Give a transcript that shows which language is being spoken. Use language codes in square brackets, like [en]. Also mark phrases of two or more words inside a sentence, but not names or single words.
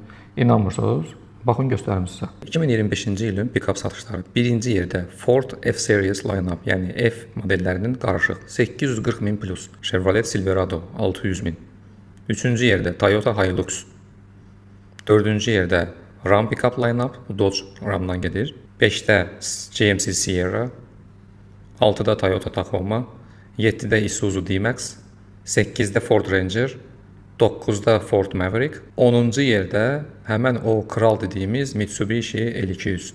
[az] İnanmırsınız? Baxın göstərim sizə. 2025-ci ilin pikap satışları. Birinci yerdə Ford F-Series line-up, yəni F modellərinin qarışıq 840 min plus. Chevrolet Silverado 600 min. Üçüncü yerdə Toyota Hilux. Dördüncü yerdə Ram pikap line-up, Dodge Ramdan gedir. 5-də GMC Sierra. 6-da Toyota Tacoma. 7-də Isuzu D-Max. 8-də Ford Ranger. 9-da Ford Maverick, 10-cu yerdə həmən o kral dediyimiz Mitsubishi L200.